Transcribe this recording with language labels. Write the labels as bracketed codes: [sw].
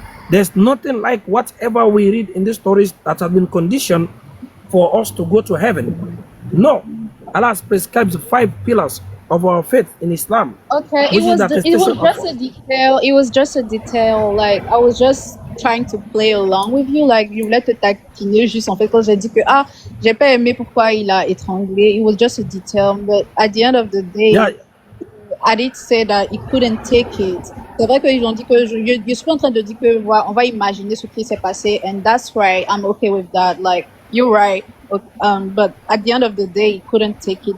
[en] There's nothing like whatever we read in the stories that have been conditioned for us to go to heaven. No. Allah has prescribed 5 pillars of our faith in Islam. Okay, it was just a detail. It was just a detail. Like, I was just trying to play along with you. Like, you let [fr] te taquiner juste en fait quand j'ai dit que j'ai pas aimé pourquoi il a étranglé. [en] It was just a detail. But at the end of the day, Adit said that he couldn't take it. [fr] C'est vrai qu'ils ont dit que je suis en train de dire que on va imaginer ce qui s'est passé, [en] and that's right. I'm okay with that. Like, you're right. But at the end of the day, he couldn't take it.